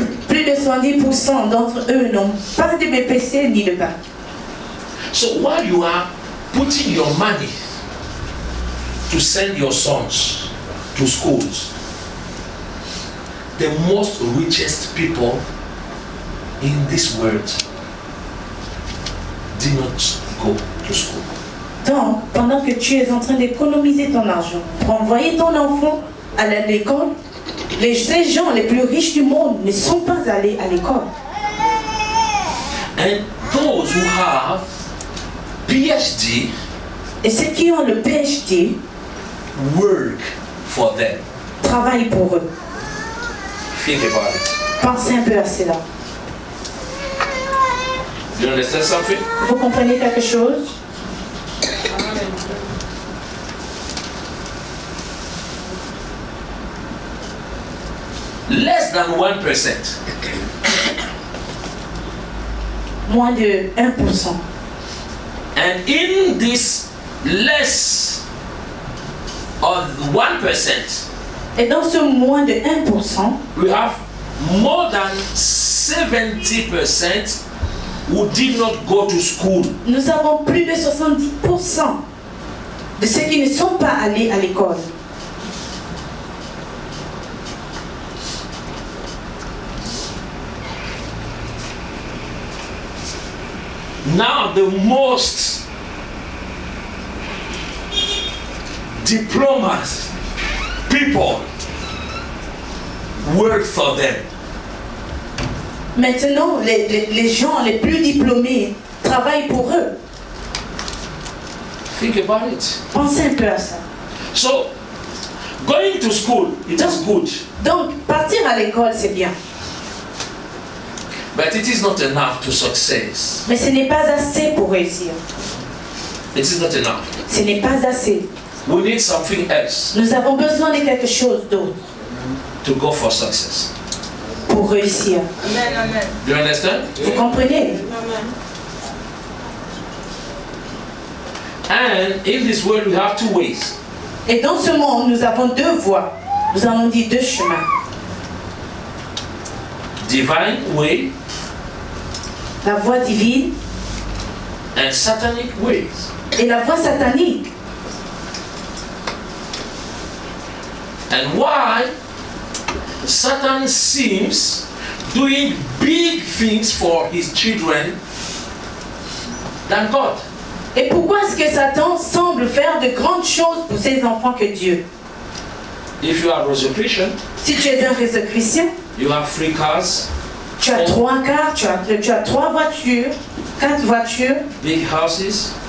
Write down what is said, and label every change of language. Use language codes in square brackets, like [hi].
[fr] plus de 70% d'entre eux n'ont pas de BPC ni de bac. [en] So while you are putting your money to send your sons to schools, the most richest people in this world did not go to school. [fr] Donc, pendant que tu es en train d'économiser ton argent pour envoyer ton enfant à l'école, ces gens les plus riches du monde ne sont pas allés à l'école. [en] And those who have PhD [fr] Et ceux qui ont le PhD [en] work for them. [fr] travaillent pour eux. [en] Think about it. [fr] Pensez un peu à cela. [en] You understand something? [fr] Vous comprenez quelque chose? [en] Less than 1%. [fr] moins de 1%. [en] And in this less of 1%, [fr] Et dans ce moins de 1%, [en] we have more than 70% who did not go to school. [fr] nous avons plus de 70% de ceux qui ne sont pas allés à l'école. [en] Now the most diplomas people work for them. [fr] Maintenant, les gens les plus diplômés travaillent pour eux. [en] Think about it. [fr] Pensez un peu à ça. [en] So, going to school, it is good. [fr] Donc, partir à l'école, c'est bien. [en] But it is not enough to success. [fr] Mais ce n'est pas assez pour réussir. [en] It is not enough. [fr] Ce n'est pas assez. [en] We need something else [fr] Nous avons besoin de quelque chose d'autre [en] to go for success. [fr] pour réussir. [en] Do you understand? [fr] Vous comprenez? [en] And in this world we have two ways. [fr] Et dans ce monde, nous avons deux voies. Nous allons dire deux chemins. [en] Divine way [fr] La voie divine [en] and satanic ways. [fr] et la voie satanique. [en] And why Satan seems doing big things for his children than God. [fr] Et pourquoi est-ce que Satan semble faire de grandes choses pour ses enfants que Dieu? [en] If you are a Christian, [fr] Si tu es un réseau chrétien, [en] you have 3 cars, [fr] tu as 3 cars, tu as 3 voitures, 4 voitures, [en] big houses,